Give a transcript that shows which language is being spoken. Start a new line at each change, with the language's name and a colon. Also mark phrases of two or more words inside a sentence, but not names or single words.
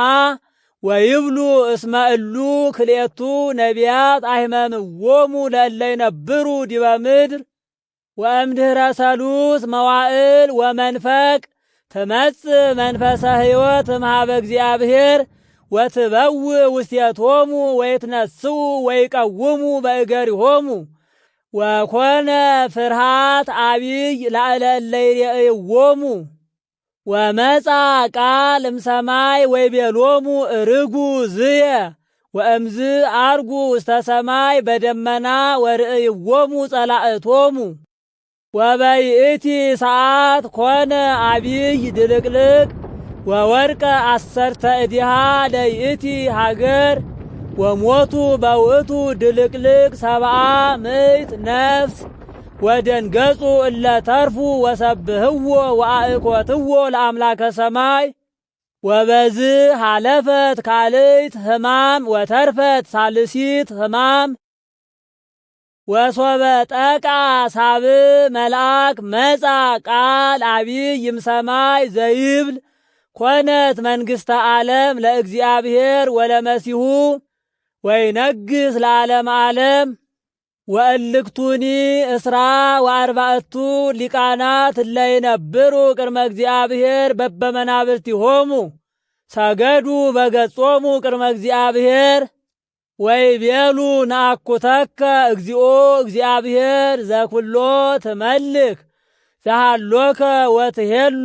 Geez: ወይብሉ እስመ እሉ ክልኤቱ ነቢያት አሕመምዎሙ ለእለ ይነብሩ ዲበ ምድር ወእምድኅረ ሰሉስ መዋዕል ወመንፈቅ ትመጽእ መንፈሰ ሕይወት እምኀበ እግዚአብሔር ወትበውእ ውስቴቶሙ ወይትነስኡ ወይቀውሙ በእገሪሆሙ ወኮነ ፍርሃት አቢይ ላዕለ እለ ይሬእይዎሙ ወመጻ ቃል እምሰማይ ወይቤሎሙ እርጉ ዝየ ወእምዝ አርጉ ውስተ ሰማይ በደመና ወርእይዎሙ ጸላእቶሙ ወበይእቲ ሰዓት ኮነ አቢይ ድልቅልቅ ወወርቀ አሰርተ እዲሃ ለይእቲ ሀገር ወሞቱ በውእቱ ድልቅልቅ 700 ነፍስ ወደንገጹ እለ ተርፉ ወሰብህዎ ወአእኮትዎ ለአምላከ ሰማይ ወበዝ ሃለፈት ካልእት ሕማም ወተርፈት ሳልሲት ሕማም ወሶበ ጠቃ ሳብ መልአክ መጻ ቃል አቢይ እምሰማይ ዘይብል ኮነት መንግሥተ ዓለም ለእግዚአብሔር ወለመሲሁ ወይነግስ ለዓለም ዓለም ወእልክቱኒ እስራ ወአርባዕቱ ሊቃናት እለ ይነብሩ ቅድመ እግዚአብሔር በበመናብርቲሆሙ ሰገዱ በገጾሙ ቅድመ እግዚአብሔር ወይቤሉ ነአኩተከ እግዚኦ እግዚአብሔር ዘኩሎ ትመልክ ዘሃሎከ ወትሄሉ